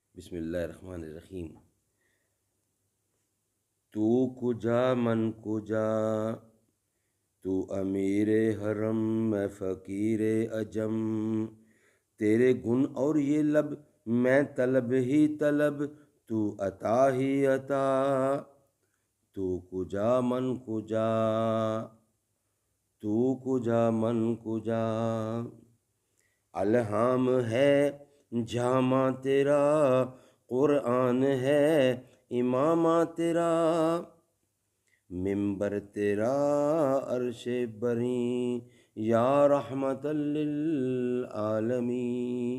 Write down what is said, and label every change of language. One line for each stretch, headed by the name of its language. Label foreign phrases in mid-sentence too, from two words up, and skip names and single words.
Arabic: بسم اللہ الرحمن الرحیم۔
Persian: تو کجا من کجا،
Urdu: تو امیر حرم میں فقیر عجم، تیرے گن اور یہ لب میں طلب ہی طلب، تو عطا ہی عطا۔
Persian: تو کجا من کجا، تو کجا من کجا،
Urdu: الہام ہے جامہ تیرا، قرآن ہے امامہ تیرا، ممبر تیرا عرش بری،
Arabic: یا رحمت للعالمین۔